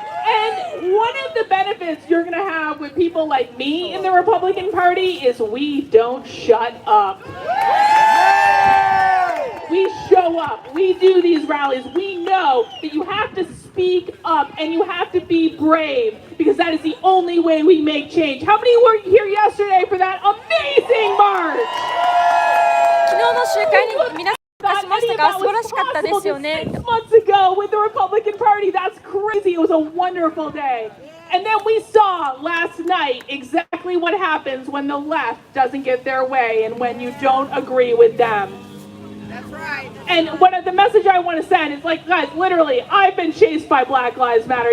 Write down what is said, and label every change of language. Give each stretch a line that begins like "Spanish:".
English: And one of the benefits you're going to have with people like me in the Republican Party is we don't shut up. We show up. We do these rallies. We know that you have to speak up and you have to be brave because that is the only way we make change. How many were here yesterday for that amazing march?
Japanese: 昨日の集会に皆さん参加しましたが素晴らしかったですよね。
English: 6 months ago with the Republican Party, that's crazy. It was a wonderful day. And then we saw last night exactly what happens when the left doesn't get their way and when you don't agree with them. That's right. And And the message I want to send is like, guys, literally, I've been chased by Black Lives Matter.